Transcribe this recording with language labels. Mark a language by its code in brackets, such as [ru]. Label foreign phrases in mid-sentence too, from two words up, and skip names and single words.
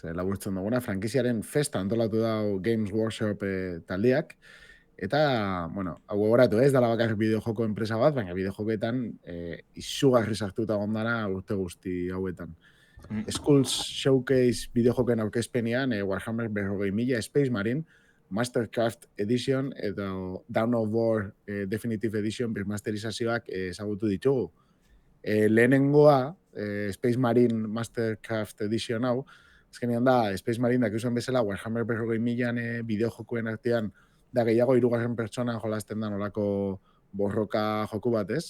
[eu] Laburtzen duguna, frankiziaren festa antolatu dau Games Workshop taldeak. Eta, bueno, hau gogoratu ez dala bakarrik bideojoko enpresa bat, baina bideojoketan izugarri sartuta gondana urte guzti hauetan. Skulls Showcase bideojoken aurkezpenean Warhammer 40.000 Space Marine, Mastercraft Edition eta Dawn of War Definitive Edition birmasterizazioak ezagutu ditugu. Lehenengoa, Space Marine Mastercraft Edition hau, azkenean da, Space Marine dakizuan bezala Warhammer 40.000 bideojokoen artean da gehiago 3. pertsonan jolasten da nolako borroka joku bat, ez?